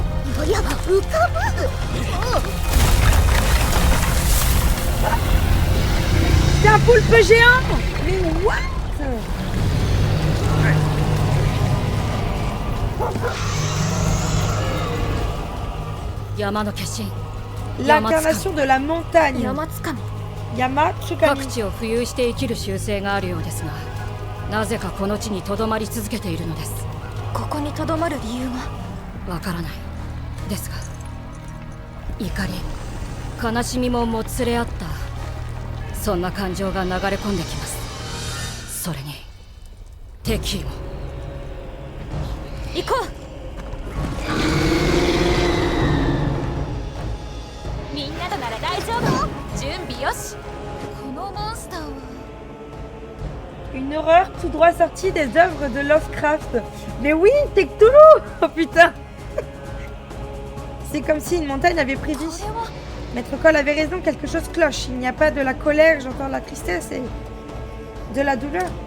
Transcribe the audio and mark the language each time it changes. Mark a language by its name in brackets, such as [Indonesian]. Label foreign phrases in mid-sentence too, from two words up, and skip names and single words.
[French] C'est un poulpe géant. Mais what? L'incarnation de la montagne. Yama Tsukami. [Japanese] 各地を浮遊して生きる習性があるようですが、なぜかこの地にとどまり続けているのです。ここにとどまる理由がわからないですが、怒り、悲しみももつれ合った、そんな感情が流れ込んできます。それに敵意も。行こう。みんなとなら大丈夫。準備よし。このモンスターは [French] Une horreur tout droit sortie des œuvres de Lovecraft. Mais oui, c'est Cthulhu. Oh putain. C'est comme si une montagne avait pris vie. Maître Cole avait raison, quelque chose cloche. Il n'y a pas de la colère, j'entends la tristesse et De la douleur.